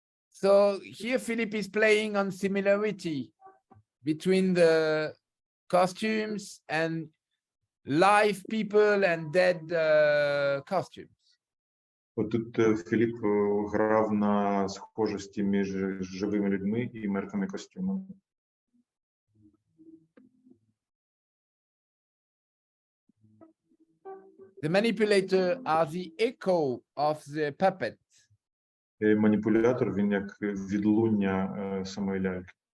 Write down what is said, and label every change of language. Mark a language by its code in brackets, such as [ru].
[en] So here Philippe is playing on similarity between the costumes and live people and dead costumes. [uk] От тут Філіп грав на схожості між живими людьми і мертвими костюмами. [en] The manipulator are the echo of the puppet. [uk] Маніпулятор, він як відлуння самої ляльки.